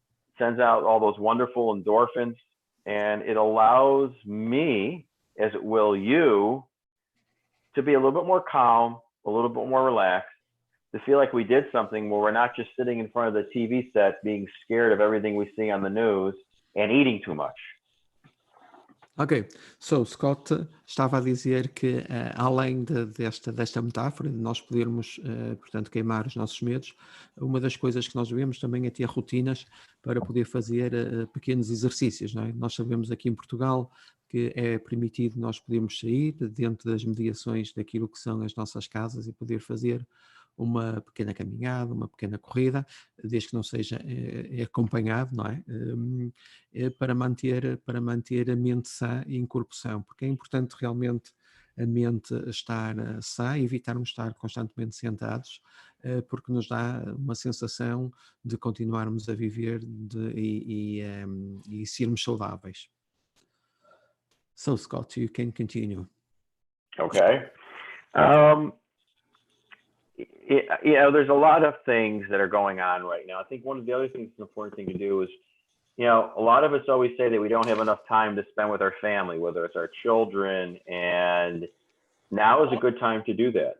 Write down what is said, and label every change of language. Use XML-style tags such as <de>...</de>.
<en>It sends out all those wonderful endorphins, and it allows me, as it will you, to be a little bit more calm, a little bit more relaxed, to feel like we did something where we're not just sitting in front of the TV set being scared of everything we see on the news and eating too much.</en> <pt>Ok, so Scott estava a dizer que além desta metáfora de nós podermos, portanto, queimar os nossos medos, uma das coisas que nós devemos também é ter rotinas para poder fazer pequenos exercícios, não é? Nós sabemos aqui em Portugal que é permitido nós podermos sair dentro das mediações daquilo que são as nossas casas e poder fazer uma pequena caminhada, uma pequena corrida, desde que não seja acompanhado, não é? Para manter a mente sã e em corpo são, porque é importante realmente a mente estar sã, evitarmos estar constantemente sentados, porque nos dá uma sensação de continuarmos a viver e sermos saudáveis.</pt> <en>So, Scott, you can continue. Okay. There's a lot of things that are going on right now. I think one of the other things that's an important thing to do is, a lot of us always say that we don't have enough time to spend with our family, whether it's our children, and now is a good time to do that.</en>